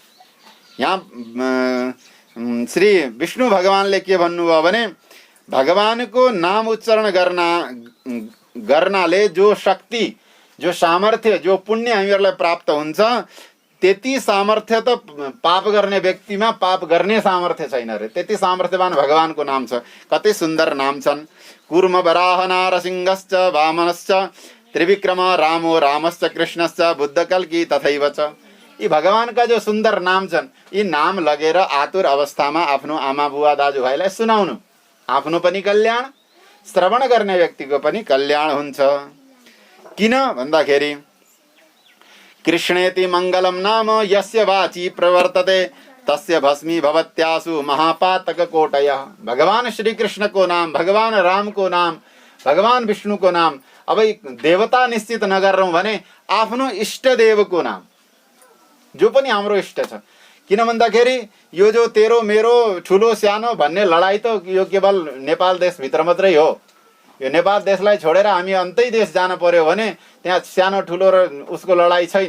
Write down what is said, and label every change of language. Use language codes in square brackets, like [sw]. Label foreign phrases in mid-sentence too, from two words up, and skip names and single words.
[ne] यहाँ श्री विष्णु भगवानले के भन्नुभयो भने भगवानको नाम उच्चारण गर्नाले जो शक्ति, जो सामर्थ्य, जो पुण्य हामीहरूलाई प्राप्त हुन्छ, त्यति सामर्थ्य त पाप गर्ने व्यक्तिमा पाप गर्ने सामर्थ्य छैन रे। त्यति सामर्थ्यवान भगवानको नाम छ। कति सुन्दर नाम छन्। [sa] कूर्म वराह नारसिंहश्च वामनश्च त्रिविक्रम रामो रामश्च कृष्णश्च बुद्धकल्की तथैव च। [ne] यी भगवानका जो सुन्दर नाम छन्, यी नाम लगेर आतुर अवस्थामा आफ्नो आमा बुवा दाजुभाइलाई सुनाउनु, आफ्नो पनि कल्याण, श्रवण गर्ने व्यक्तिको पनि कल्याण हुन्छ। किन भन्दाखेरि [sa] कृष्णेति मङ्गलम नाम यस्य वाची प्रवर्तते तस्य भस्मी भवत्यासु महापातक कोटयः। [ne] भगवान श्री कृष्ण को नाम, भगवान राम को नाम, भगवान विष्णु को नाम, अब देवता निश्चित नगरौँ भने आफ्नो इष्ट देवको नाम, जो पनि हाम्रो इष्ट छ। किन भन्दाखेरि यो जो तेरो मेरो ठुलो सानो भन्ने लडाई त यो केवल नेपाल देशभित्र मात्रै हो। यो नेपाल देशलाई छोडेर हामी अन्तै देश जान पर्यो भने त्यहाँ सानो ठुलो र उसको लडाई छैन।